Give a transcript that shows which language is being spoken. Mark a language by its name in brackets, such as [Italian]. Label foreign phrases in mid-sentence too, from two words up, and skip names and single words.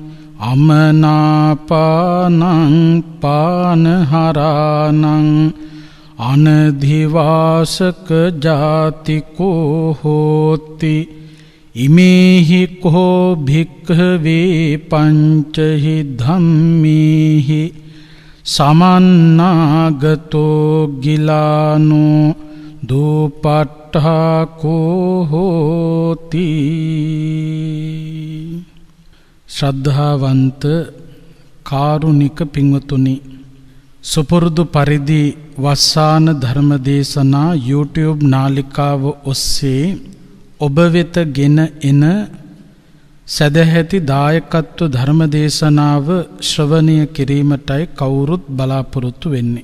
[Pali] amanāpānaṁ pānaharānaṁ anadhivāsaka jātikō hoti ඉමේහි කෝ භික්ඛවේ පංචහි ධම්මේහි සමන්නාගතෝ ගිලානෝ දෝපට්ඨාකෝ හෝති. [Sinhala] ශ්‍රද්ධාවන්ත කාරුණික පින්වතුනි, සුපුරුදු පරිදි වස්සාන ධර්මදේශනා YouTube නාලිකාව ඔස්සේ ඔබ වෙත ගෙන එන සදැහැති දායකත්ව ධර්මදේශනාව ශ්‍රවණය කිරීමටයි කවුරුත් බලාපොරොත්තු වෙන්නේ.